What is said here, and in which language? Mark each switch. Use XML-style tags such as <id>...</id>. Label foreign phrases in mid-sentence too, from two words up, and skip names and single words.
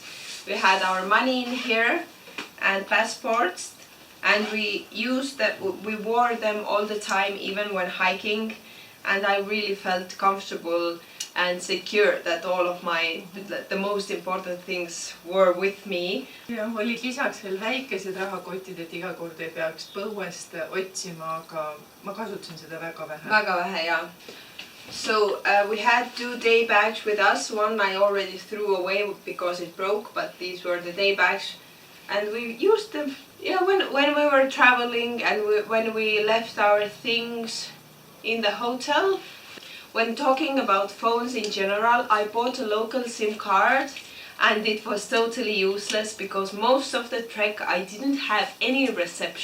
<en>We had our money in here and passports, and we wore them all the time, even when hiking, and I really felt comfortable and secure that all of the most important things were with me.</en> <et>Ja olid lisaks veel väikesed rahakotid, et iga kord ei peaks põuest otsima, aga ma kasutasin seda väga vähe. Väga vähe, jah.</et> <en>So we had 2 day bags with us. One I already threw away because it broke, but these were the day bags, and we used them when we were traveling, and when we left our things in the hotel. When talking about phones in general, I bought a local SIM card, and it was totally useless because most of the trek I didn't have any reception.</en>